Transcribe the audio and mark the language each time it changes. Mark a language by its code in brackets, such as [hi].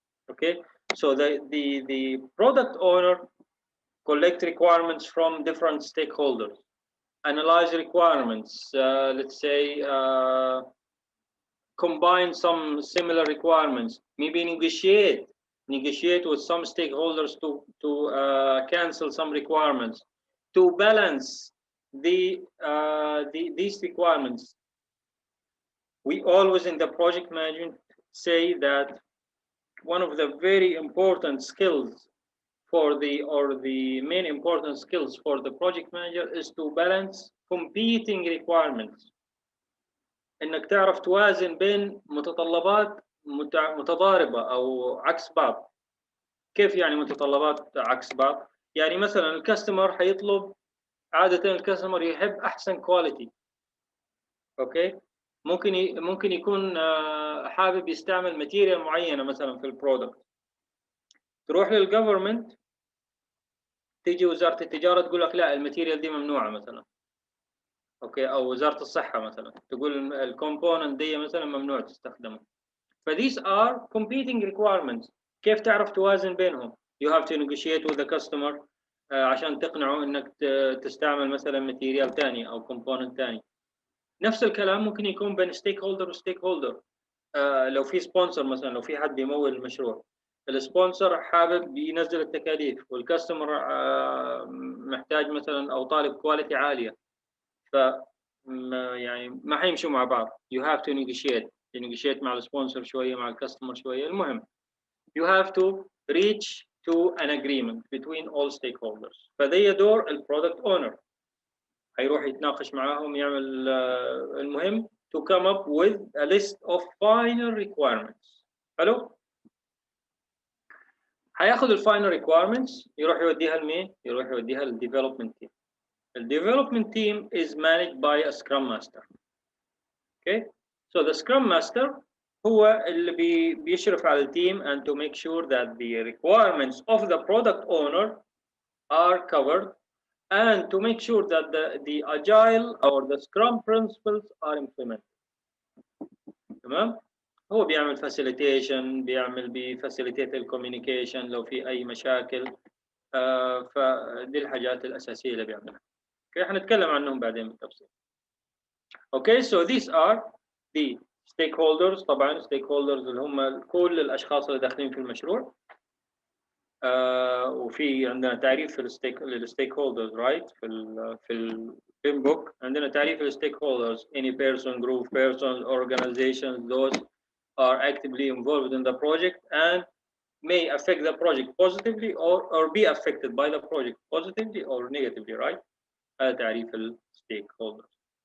[en] Okay, so the product owner collect requirements from different stakeholders, analyze requirements, let's say combine some similar requirements, maybe negotiate with some stakeholders to cancel some requirements, to balance these requirements. We always in the project management say that one of the very important skills the main important skills for the project manager is to balance competing requirements. [ar] انك تعرف توازن بين متطلبات متضاربة او عكس بعض. كيف يعني متطلبات عكس بعض؟ يعني مثلا الكاستمر حيطلب، عادة الكاستمر يحب احسن كواليتي. اوكي، ممكن يكون حابب يستعمل ماتيريال معينة مثلا في البرودكت. تروح للجفرمنت، تيجي وزارة التجارة تقول لك لا، الماتيريال دي ممنوعة مثلا. اوكي، او وزارة الصحة مثلا تقول الكومبوننت دي مثلا ممنوع تستخدمه. [en] فthese are competing requirements. [ar] كيف تعرف توازن بينهم؟ [en] You have to negotiate with the customer [ar] عشان تقنعه انك تستعمل مثلا ماتيريال ثاني او كومبوننت ثاني. نفس الكلام ممكن يكون بين ستيك هولدر وستيك هولدر. لو في سبونسر مثلا، لو في حد بيمول المشروع، السبونسر حابب ينزل التكاليف، والكاستمر محتاج مثلا او طالب كواليتي عاليه، ف يعني ما حيمشوا مع بعض. [en] You have to negotiate [ar] مع السبونسر شويه، مع الكاستمر شويه. [en] المهم you have to reach to an agreement between all stakeholders. [ar] فده دور البرودكت اونر، هيروح يتناقش معاهم، يعمل المهم [en] to come up with a list of final requirements. [ar] حلو؟ هياخذ الفاينل requirements، يروح يوديها لمين؟ يروح يوديها للديفلوبمنت تيم. [en] الديفلوبمنت team is managed by a Scrum Master. Okay, so the Scrum Master [ar] هو اللي بيشرف على التيم [en] and to make sure that the requirements of the product owner are covered and to make sure that the Agile or the Scrum principles are implemented. [ar] تمام؟ هو بيعمل facilitation، بيفاسيليتيت الكوميونيكيشن لو في أي مشاكل. فدي الحاجات الأساسية اللي بيعملها. Okay, حنتكلم عنهم بعدين بالتفصيل. [en] Okay, so these are the stakeholders. [ar] طبعا stakeholders اللي هم كل الأشخاص اللي داخلين في المشروع. وفي عندنا تعريف للستيك هولدرز رايت في البين بوك. عندنا تعريف للستيك هولدرز: [en] any person, group, persons, organizations, those are actively involved in the project and may affect the project positively or be affected by the project positively or negatively, right? [ar] هذا تعريف الستيك هولدرز.